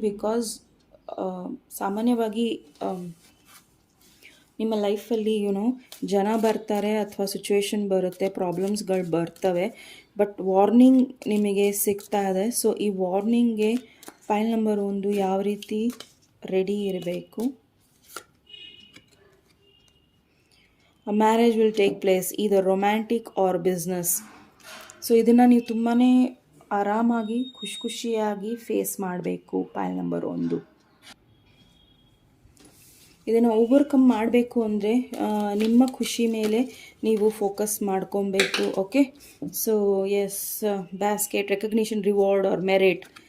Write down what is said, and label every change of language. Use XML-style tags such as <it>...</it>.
<kn>Because ಸಾಮಾನ್ಯವಾಗಿ ನಿಮ್ಮ ಲೈಫಲ್ಲಿ ಜನ ಬರ್ತಾರೆ ಅಥವಾ ಸಿಚುವೇಶನ್ ಬರುತ್ತೆ, ಪ್ರಾಬ್ಲಮ್ಸ್ಗಳು ಬರ್ತವೆ, ಬಟ್ ವಾರ್ನಿಂಗ್ ನಿಮಗೆ ಸಿಗ್ತಾ ಇದೆ. ಸೊ ಈ ವಾರ್ನಿಂಗ್ಗೆ ಫೈಲ್ ನಂಬರ್ 1 ಯಾವ ರೀತಿ ರೆಡಿ ಇರಬೇಕು.</kn> <en>A marriage will take place, either romantic or business.</en> <kn>So ಇದನ್ನು ನೀವು ತುಂಬಾ ಆರಾಮಾಗಿ ಖುಷಿಯಾಗಿ ಫೇಸ್ ಮಾಡಬೇಕು. ಫೈಲ್ ನಂಬರ್ 1 ಇದನ್ನು ಓವರ್ಕಮ್ ಮಾಡಬೇಕು ಅಂದರೆ ನಿಮ್ಮ ಖುಷಿ ಮೇಲೆ ನೀವು ಫೋಕಸ್ ಮಾಡ್ಕೊಬೇಕು. Okay, so S, basket, recognition, reward R merit.</kn>